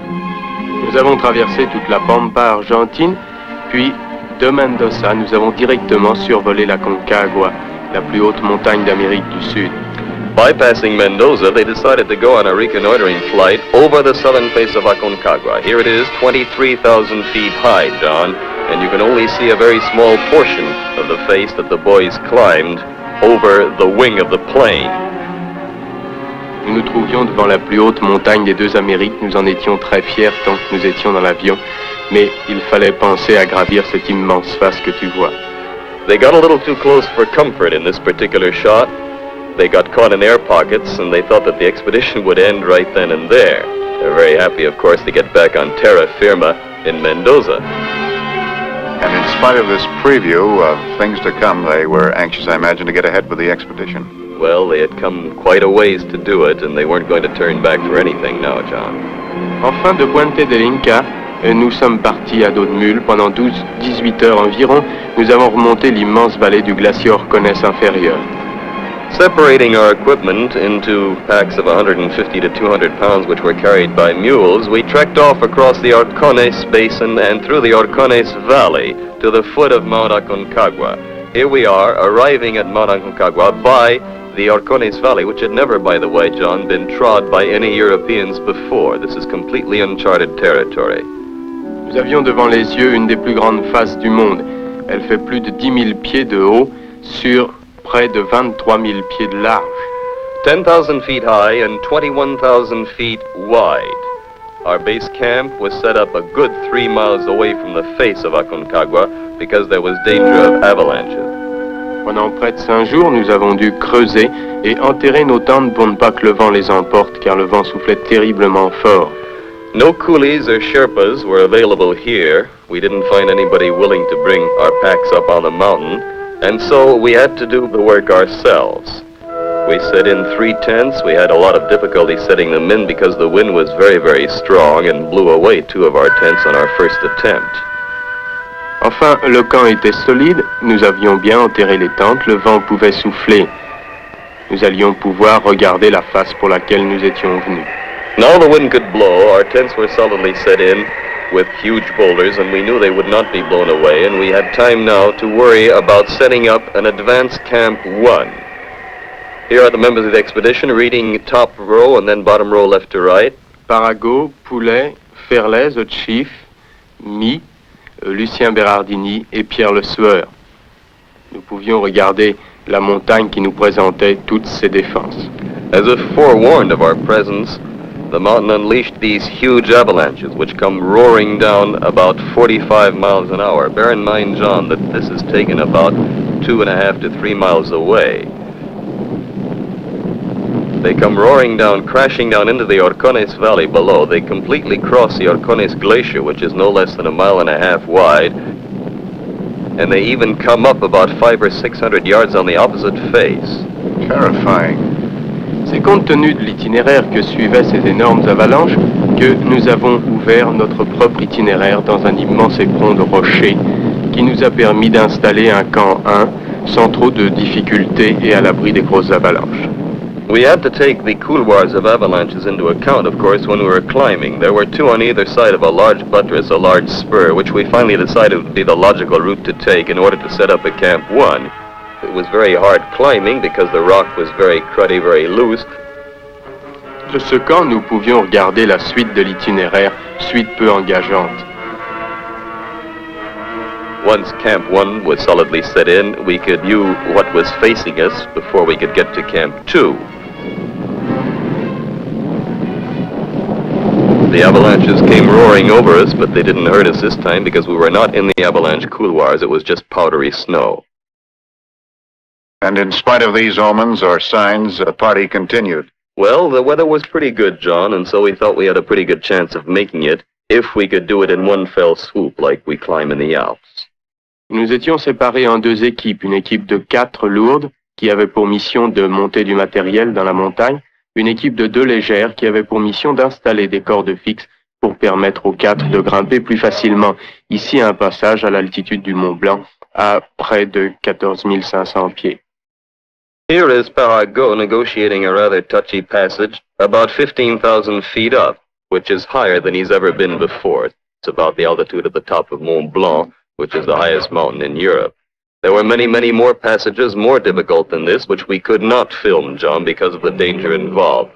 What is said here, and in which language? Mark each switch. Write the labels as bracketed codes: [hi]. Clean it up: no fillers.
[fr] Nous avons traversé toute la Pampa argentine, puis de Mendoza, nous avons directement survolé la Aconcagua, la plus haute montagne d'Amérique du Sud. [en] Bypassing Mendoza, they decided to go on a reconnoitering flight over the southern face of Aconcagua. Here it is, 23,000 feet high, John, and you can only see a very small portion of the face that the boys climbed over the wing of the plane. [fr] Nous nous trouvions devant la plus haute montagne des 2 Amériques. Nous en étions très fiers tant que nous étions dans l'avion, mais il fallait penser à gravir cette immense face que tu vois. [en] They got a little too close for comfort in this particular shot. They got caught in air pockets, and they thought that the expedition would end right then and there. They're very happy, of course, to get back on terra firma in Mendoza. And in spite of this preview of things to come, they were anxious, I imagine, to get ahead with the expedition. Well, they had come quite a ways to do it, and they weren't going to turn back for anything now, John. [fr] Enfin, de Puente del Inca, nous sommes partis à dos de mule. Pendant 18 heures environ, nous avons remonté l'immense vallée du glacier Orcones inférieur. [en] Separating our equipment into packs of 150 to 200 pounds, which were carried by mules, we trekked off across the Orcones Basin and through the Orcones Valley to the foot of Mount Aconcagua. Here we are, arriving at Mount Aconcagua by the Orcones Valley, which had never, by the way, John, been trod by any Europeans before. This is completely uncharted territory. [fr] Nous avions devant les yeux une des plus grandes faces du monde. Elle fait plus de 10 000 pieds de haut sur près de 23 000 pieds de large. [en] 10,000 feet high and 21,000 feet wide. Our base camp was set up a good 3 miles away from the face of Aconcagua because there was danger of avalanches. [fr] Pendant près de 5 jours, nous avons dû creuser et enterrer nos tentes pour ne pas que le vent les emporte, car le vent soufflait terriblement fort. [en] No coolies or Sherpas were available here. We didn't find anybody willing to bring our packs up on the mountain, and so we had to do the work ourselves. We set in 3 tents. We had a lot of difficulty setting them in because the wind was very, very strong and blew away 2 of our tents on our first attempt. [fr] Enfin, le camp était solide, nous avions bien enterré les tentes, le vent pouvait souffler. Nous allions pouvoir regarder la face pour laquelle nous étions venus. [en] Now the wind could blow. Our tents were solidly set in with huge boulders, and we knew they would not be blown away, and we had time now to worry about setting up an advanced Camp 1. Here are the members of the expedition reading top row and then bottom row left to right. Paragot, Poulet, Ferlet, the chief, me, Lucien Bérardini et Pierre Lesseur. [fr] Nous pouvions regarder la montagne qui nous présentait toutes ses défenses. [en] As if forewarned of our presence, the mountain unleashed these huge avalanches which come roaring down about 45 miles an hour. Bear in mind, John, that this is taken about 2.5 to 3 miles away. They come roaring down, crashing down into the Orcones Valley below. They completely cross the Orcones Glacier, which is no less than 1.5 miles wide. And they even come up about 500 or 600 yards on the opposite face. Terrifying. [fr] C'est compte tenu de l'itinéraire que suivaient ces énormes avalanches que nous avons ouvert notre propre itinéraire dans un immense éperon de rochers qui nous a permis d'installer un camp 1 sans trop de difficultés et à l'abri des grosses avalanches. [en] We had to take the couloirs of avalanches into account, of course, when we were climbing. There were two on either side of a large buttress, a large spur, which we finally decided would be the logical route to take in order to set up at Camp 1. It was very hard climbing because the rock was very cruddy, very loose. [fr] De ce camp, nous pouvions regarder la suite de l'itinéraire, suite peu engageante. [en] Once Camp 1 was solidly set in, we could view what was facing us before we could get to Camp 2. The avalanches came roaring over us, but they didn't hurt us this time because we were not in the avalanche couloirs. It was just powdery snow. And in spite of these omens or signs, the party continued. Well, the weather was pretty good, John, and so we thought we had a pretty good chance of making it if we could do it in one fell swoop like we climb in the Alps. [fr] Nous étions séparés en deux équipes, une équipe de 4 lourdes qui avait pour mission de monter du matériel dans la montagne, une équipe de 2 légères qui avait pour mission d'installer des cordes fixes pour permettre aux 4 de grimper plus facilement. Ici, un passage à l'altitude du Mont Blanc à près de 14 500 pieds. [en] Here is Paragot negotiating a rather touchy passage about 15,000 feet up, which is higher than he's ever been before. It's about the altitude of the top of Mont Blanc, which is the highest mountain in Europe. There were many, many more passages more difficult than this, which we could not film, John, because of the danger involved.